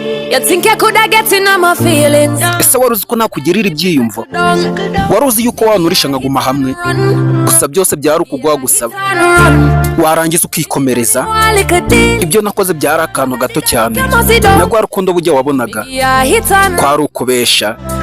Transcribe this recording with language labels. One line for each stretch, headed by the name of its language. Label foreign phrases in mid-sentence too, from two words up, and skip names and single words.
English: You think you coulda get in on my feelings?
Kinyarwanda: Ese wari uzi ko nakugirira ibyiyumvo? Wari uzi yuko wanurisha nkaguma hamwe? Gusa byose byari ukugwa gusa. Warangiza ukikomereza? Ibyo nakoze byari akantu gato cyane. Na rwa rukundo bujya wabonaga. Kwari ukubesha.